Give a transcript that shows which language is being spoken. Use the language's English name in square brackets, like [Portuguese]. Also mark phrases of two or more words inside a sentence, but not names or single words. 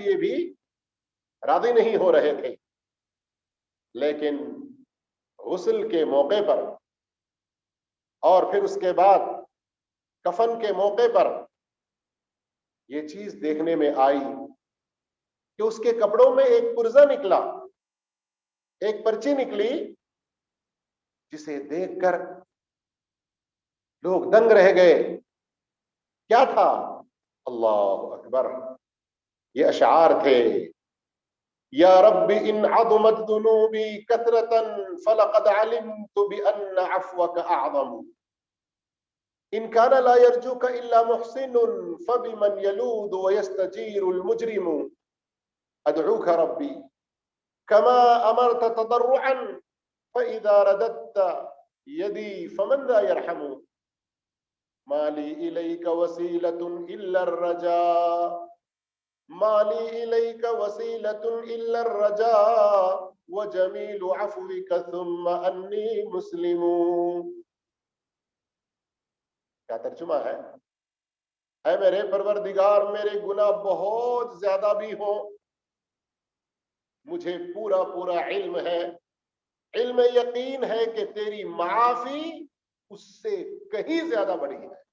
[Hindi] लिए भी राजी नहीं हो रहे थे, लेकिन गुस्ल के मौके पर और फिर उसके बाद कफन के मौके पर यह चीज देखने में आई कि उसके कपड़ों में एक पुर्जा निकला, एक पर्ची निकली, जिसे देखकर लोग दंग रह गए। क्या था? [Arabic] الله أكبر, [Hindi] ये अशआर थे, [Arabic] يا ربي إن عظمت ذنوبي كثرة فلقد علمت بأن عفوك أعظم إن كان لا يرجوك إلا محسن فبمن يلوذ ويستجير المجرم أدعوك ربي كما أمرت تضرعا فإذا رددت يدي فمن لا يرحم مالي إليك وسيلة إلا الرجا مالي إليك وسيلة إلا الرجا وجميل عفوك ثم إني مسلم. [Hindi] क्या तर्जुमा है? ऐ मेरे परवरदिगार, मेरे गुनाह बहुत ज्यादा भी हो, मुझे पूरा पूरा इल्म है, इल्म यकीन है कि तेरी माफी उससे कहीं ज्यादा बड़ी है।